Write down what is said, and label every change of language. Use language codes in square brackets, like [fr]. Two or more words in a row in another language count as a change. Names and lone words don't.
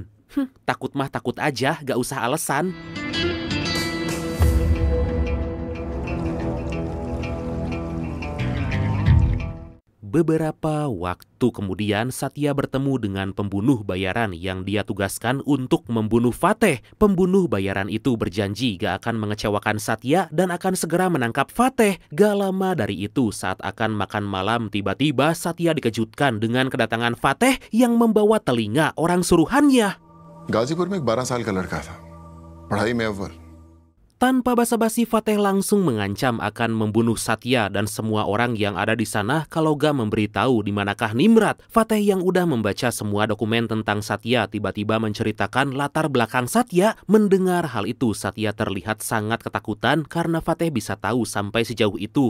[id] Takut mah takut aja, gak usah alasan. Beberapa waktu kemudian, Satya bertemu dengan pembunuh bayaran yang dia tugaskan untuk membunuh Fateh. Pembunuh bayaran itu berjanji gak akan mengecewakan Satya dan akan segera menangkap Fateh. Gak lama dari itu, saat akan makan malam, tiba-tiba Satya dikejutkan dengan kedatangan Fateh yang membawa telinga orang suruhannya. [hi] गाजीपुर में 12 साल का लड़का था, पढ़ाई में अव्वल. [id] Tanpa basa-basi, Fateh langsung mengancam akan membunuh Satya dan semua orang yang ada di sana kalau gak memberitahu di manakah Nimrod. Fateh yang udah membaca semua dokumen tentang Satya tiba-tiba menceritakan latar belakang Satya. Mendengar hal itu, Satya terlihat sangat ketakutan karena Fateh bisa tahu sampai sejauh itu.